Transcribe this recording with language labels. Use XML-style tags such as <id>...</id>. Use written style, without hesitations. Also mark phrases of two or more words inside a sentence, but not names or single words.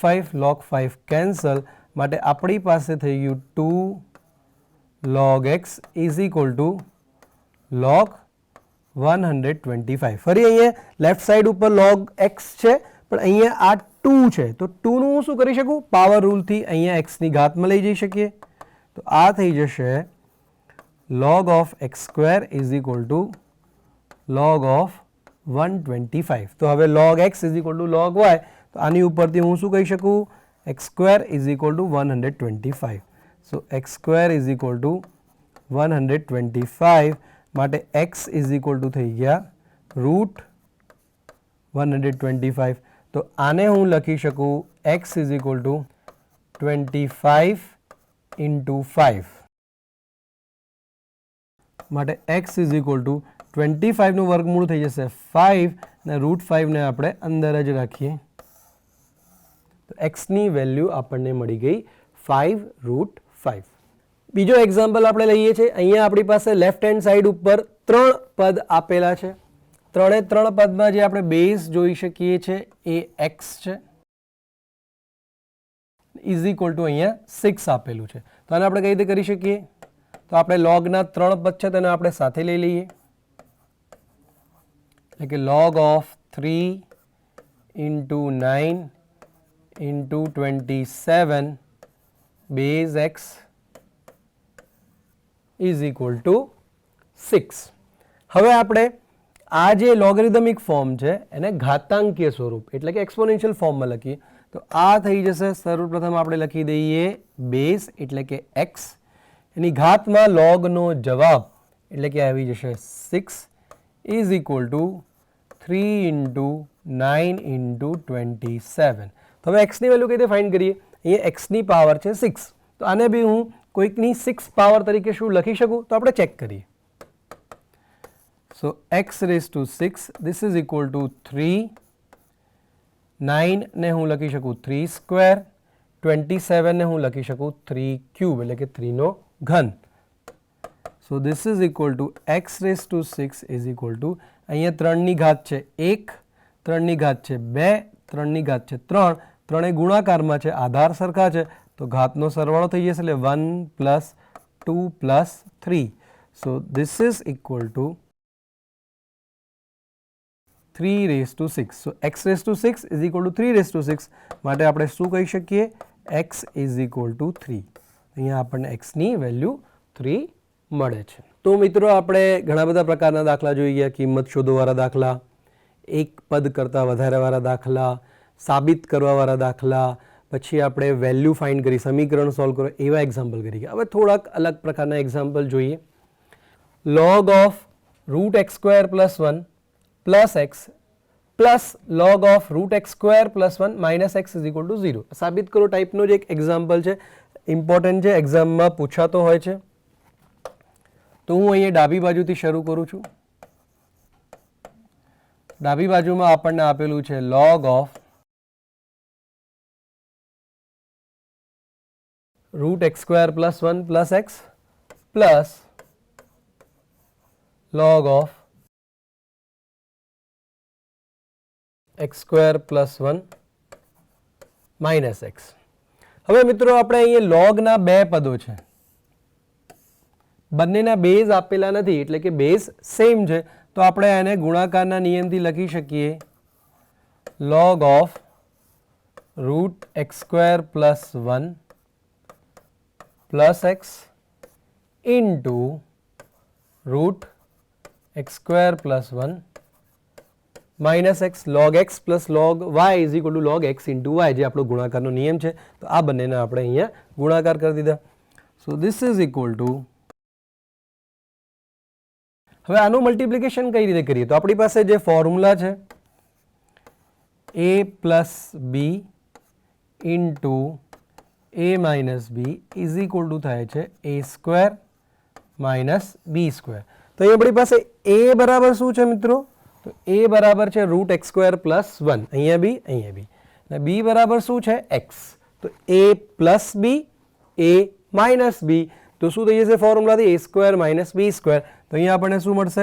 <gu>આ log 5 કેન્સલ. માટે આપણી પાસે થઈ ગયું 2</gu> <en>log x is equal to log 125.</en> <gu>ફરી અહીંયા</gu> <en>left side</en> <gu>ઉપર log x છે, પણ અહીંયા આ 2 છે, તો 2 નું હું શું કરી શકું? પાવર રૂલથી અહીંયા x ની ઘાતમાં લઈ જઈ શકીએ. તો આ થઈ જશે</gu> <en>log of x square is equal to log of 125.</en> <gu>તો હવે</gu> <en>log x is equal to log y,</en> <gu>તો આની ઉપરથી હું શું કહી શકું?</gu> <en>x square is equal to 125. so x square is equal to 125 માટે x is equal to</en> <gu>થઈ ગયા</gu> <en>રૂટ 125.</en> <gu>તો આને હું લખી શકું</gu> <en>x is equal to 25 into 5</en> <gu>માટે</gu> <en>x is equal to 25</en> <gu>નું વર્ગમૂળ થઈ જશે 5 અને રૂટ 5 ને આપણે અંદર જ રાખીએ તો x ની વેલ્યુ આપણને મળી ગઈ 5 રૂટ 5. બીજો એક્ઝામ્પલ આપણે લઈએ છીએ. અહીંયા આપણી પાસે</gu> <en>left hand side</en> <gu>ઉપર 3 પદ આપેલા છે. 3 પદમાં જે આપણે બેઝ જોઈ શકીએ છીએ એ x છે</gu> <en>is equal to</en> <gu>અહીંયા 6 આપેલું છે. તો આને આપણે કઈ રીતે કરી શકીએ? તો આપણે લોગના 3 પદ છે તેને આપણે સાથે લઈ લઈએ, એટલે કે</gu> <en>log of 3 into 9 into 27 base x is equal to 6.</en> <gu>હવે આપણે આ જે લોગરિધમિક ફોર્મ છે એને ઘાતાંકીય સ્વરૂપ એટલે કે એક્સપોનેન્શિયલ ફોર્મમાં લખીએ તો આ થઈ જશે. સર્વપ્રથમ આપણે લખી દઈએ બેઝ એટલે કે x, એની ઘાતમાં લોગનો જવાબ એટલે કે આવી જશે</gu> <en>6 is equal to 3 into 9 into 27.</en> <gu>તો હવે x ની વેલ્યુ કઈ રીતે ફાઇન્ડ કરીએ? અહીંયા x ની પાવર છે 6, તો આને બી હું કોઈકની 6 પાવર તરીકે શું લખી શકું? તો આપણે ચેક કરીએ.</gu> <en>So x raised to 6 this is equal to 3,</en> <gu>9 ને હું લખી શકું 3 સ્ક્વેર, 27 ને હું લખી શકું 3 ક્યુબ એટલે કે 3 નો ઘન.</gu> <en>So this is equal to x raised to 6 is equal to</en> <gu>અહીંયા 3 ની ઘાત છે 1, 3 ની ઘાત છે 2, 3 ની ઘાત છે 3, ત્રણે ગુણાકારમાં છે, આધાર સરખા છે તો ઘાતનો સરવાળો થઈ જશે એટલે</gu> <en>1 plus 2 plus 3. So this is equal to 3 raised to 6. So x raised to 6 is equal to 3 raised to 6</en> <gu>માટે આપણે શું કહી શકીએ?</gu> <en>x is equal to 3.</en> <gu>અહીંયા આપણને x ની વેલ્યુ 3 મળે છે. તો મિત્રો આપણે ઘણા બધા પ્રકારના દાખલા જોઈ ગયા. કિંમત શોધવાવાળા દાખલા, એક પદ કરતાં વધારેવાળા દાખલા, સાબિત કરવાવાળા દાખલા, પછી આપણે</gu> <en>value find</en> <gu>કરી, સમીકરણ સોલ્વ કરો, એવા એક્ઝામ્પલ કરી ગયા. હવે થોડાક અલગ પ્રકારના એક્ઝામ્પલ જોઈએ.</gu> <en>log of root x square plus 1 plus x plus log of root x square plus 1 minus x is equal to 0.</en> <gu>સાબિત કરો ટાઈપનો જ એક એક્ઝામ્પલ છે, ઇમ્પોર્ટન્ટ છે, એક્ઝામમાં પૂછાતો હોય છે. તો હું અહીંયા ડાબી બાજુથી શરૂ કરું છું. ડાબી બાજુમાં આપણને આપેલું છે</gu> <en>log of root x square plus 1 plus x plus log of x square plus 1 minus x.</en> <gu>હવે મિત્રો આપણે અહીંયા લોગના બે પદો છે, બંનેના બેઝ આપેલા નથી એટલે કે</gu> <en>base same</en> <gu>છે, તો આપણે એને ગુણાકારના નિયમથી લખી શકીએ</gu> <en>log of root x square plus 1 plus x into root x square plus 1 minus x log x plus log y is equal to log x into y,</en> <gu>જે આપણો ગુણાકારનો નિયમ છે. તો આ બંનેને આપણે અહીંયા ગુણાકાર કરી દીધા.</gu> <en>so this is equal to,</en> <gu>હવે આનું મલ્ટિપ્લિકેશન કઈ રીતે કરીએ? તો આપણી પાસે જે ફોર્મ્યુલા છે</gu> <en>a plus b into a minus b is equal to</en> <gu>થાય છે</gu> <en>a square minus b square.</en> <gu>તો અહીં આપણી પાસે a બરાબર શું છે મિત્રો? તો a બરાબર છે</gu> <en>root x square plus 1,</en> <gu>અહીંયા બી અને b બરાબર શું છે? x. તો</gu> <en>a plus b, a minus b,</en> <gu>તો શું થઈ જશે ફોર્મ્યુલાથી?</gu> <en>a square minus b square.</en> <gu>તો અહીંયા આપણને શું મળશે?</gu>